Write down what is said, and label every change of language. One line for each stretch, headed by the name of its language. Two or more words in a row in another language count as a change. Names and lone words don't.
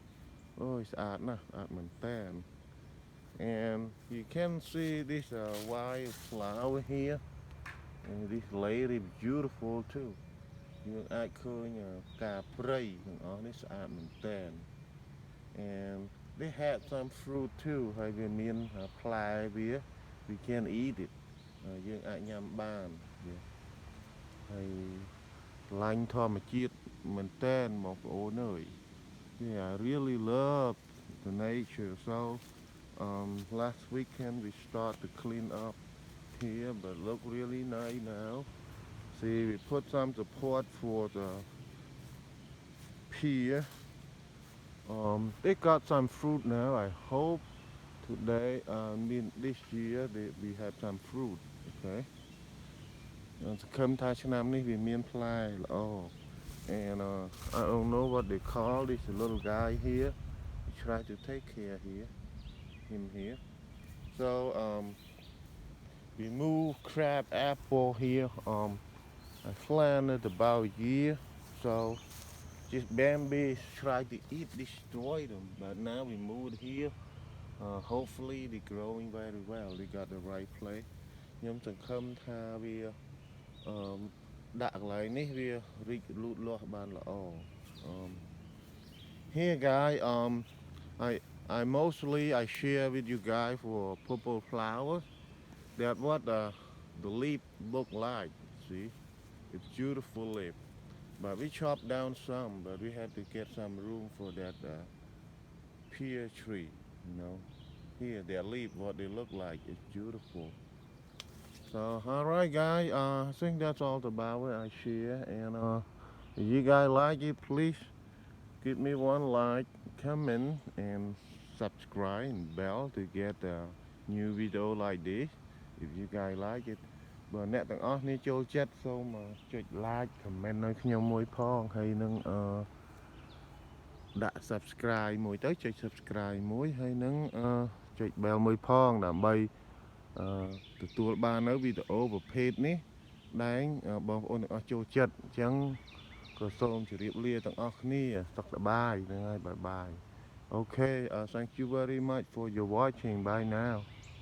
English: Oh, it's art nah, art man. And you can see this wild flower here. And this lady beautiful too.
Khmer: យើងអាចឃើញការព្រៃទាំងអស់នេះស្អាតមែនទែន
English: And they had some fruit too
Khmer: ហើយវាមានផ្លែវា
English: we can eat it
Khmer: យើងអាចញ៉ាំបានហើយឡាញ់ធម្មជាតិមែនទែនបងប្អូនអើយ
English: Yeah, I really love the nature. So last weekend we start to clean up here, but look really nice now. See, we put some support for the pier. They got some fruit now. I hope today, this year, we have some fruit. Okay.
Khmer: សង្ឃឹមថាឆ្នាំនេះវាមានផ្លែល្អ
English: And I don't know what they call this little guy here. We try to take care him here. So we move crab apple here. I planted about a year, so just Bambi tried to destroy them. But now we moved here. Hopefully they're growing very well. They got the right place.
Khmer: ខ្ញុំសង្ឃឹមថាវាដាក់កន្លែងនេះវារីកលូតលាស់បានល្អ
English: Here guys, I mostly share with you guys for purple flowers. That's what the leaf look like. See, it's beautiful leaf. But we chop down some, but we have to get some room for that pear tree. You know, here their leaf, what they look like, it's beautiful. So, all right, guys. I think that's all about it. I share, and if you guys like it, please give me one like, comment, and subscribe and bell to get a new video like this. If you guys like it.
Khmer: បើអ្នកទាំងអស់នេះចូលចិត្តសូមចុច
English: like comment
Khmer: ឲ្យខ្ញុំមួយផងហើយនឹងដាក់ subscribe មួយទៅចុច subscribe មួយហើយនឹងចុច bell មួយផងដើម្បីទទួលបាននៅវីដេអូប្រភេទនេះដែលបងប្អូនទាំងអស់ចូលចិត្តអញ្ចឹងក៏សូមជម្រាបលាទាំងអស់គ្នាសុខសប្បាយហ្នឹងហើយបាយបាយ
English: Okay, thank you very much for your watching. Bye now.